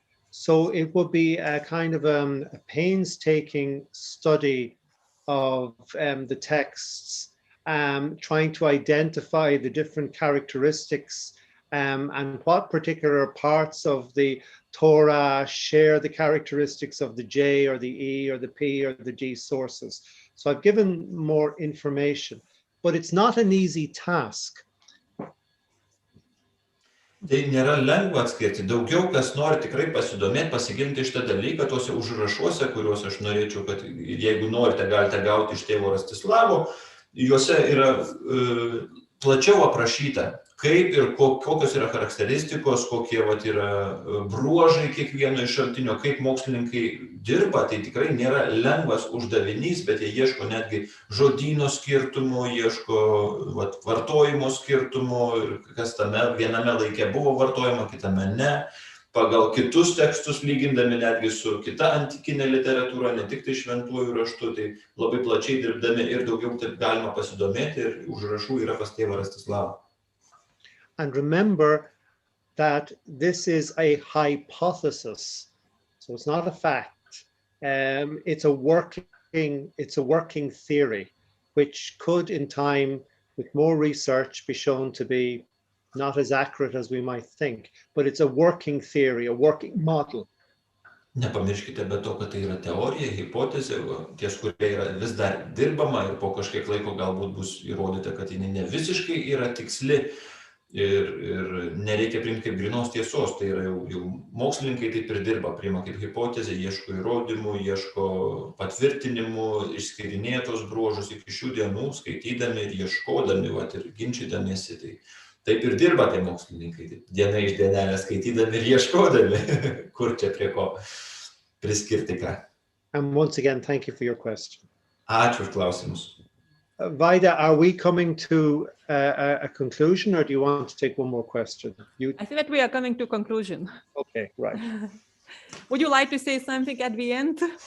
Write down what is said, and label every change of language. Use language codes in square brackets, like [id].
[en] So it would be a kind of a painstaking study of the texts, trying to identify the different characteristics and what particular parts of the Torah share the characteristics of the J or the E or the P or the D sources. So I've given more information, but it's not an easy task. [lt] Tai nėra lengva atskirti. Daugiau kas nori tikrai pasidomėti, pasigilinti šitą dalyką, tuose užrašuose, kuriuos aš norėčiau, kad jeigu norite, galite gauti iš tėvo Rastislavo, juose yra plačiau aprašyta, kaip ir kokios yra charakteristikos, kokie yra bruožai kiekvieno iš šaltinio, kaip mokslininkai dirba. Tai tikrai nėra lengvas uždavinys, bet jie ieško netgi žodyno skirtumų, ieško vartojimo skirtumų, kas tame viename laike buvo vartojama, kitame ne. Pagal kitus tekstus lygindami netgi su kita antikinė literatūra, ne tik tai šventuoju raštu, tai labai plačiai dirbdami ir daugiau taip galima pasidomėti ir užrašų yra pas tėvą Rastislavą. [en] And remember that this is a hypothesis, so it's not a fact. It's a working theory, which could, in time, with more research, be shown to be not as accurate as we might think. But it's a working theory, a working model. [lt] Nepamirškite be to, kad tai yra teorija, hipotezė, ties kurie yra vis dar dirbama ir po kažkiek laiko galbūt bus įrodyta, kad jinai ne visiškai yra tiksli. Ir nereikia priimti kaip grynos tiesos, tai yra jau mokslininkai taip ir dirba, priima kaip hipotezę, ieško įrodymų, ieško patvirtinimų, išskirinėja tos bruožus iki šių dienų, skaitydami ir ieškodami, ir ginčydamiesi. Tai taip ir dirba tai mokslininkai, diena iš dienelės skaitydami ir ieškodami, kur čia prie ko priskirti ką. [en] And once again, thank you for your question. [lt] Ačiū už klausimus. [en] Vaida, are we coming to a conclusion, or do you want to take one more question? I think that we are coming to a conclusion. Okay, right. Would you like to say something at the end?